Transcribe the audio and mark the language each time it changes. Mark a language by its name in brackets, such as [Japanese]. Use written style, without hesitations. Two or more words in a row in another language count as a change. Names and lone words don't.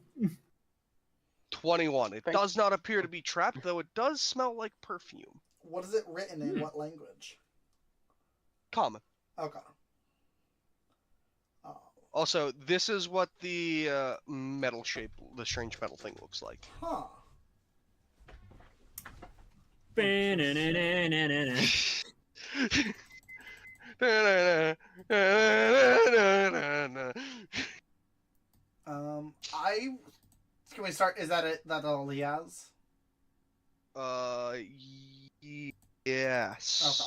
[English] 21. It Thank does not appear to be trapped, though it does smell like perfume. What is it written in? What language? Common. Okay. Also, this is what the metal shape, the strange metal thing looks like. Huh. Ba-na-na-na-na-na. I can we start? Is that it? That all he has? Yes.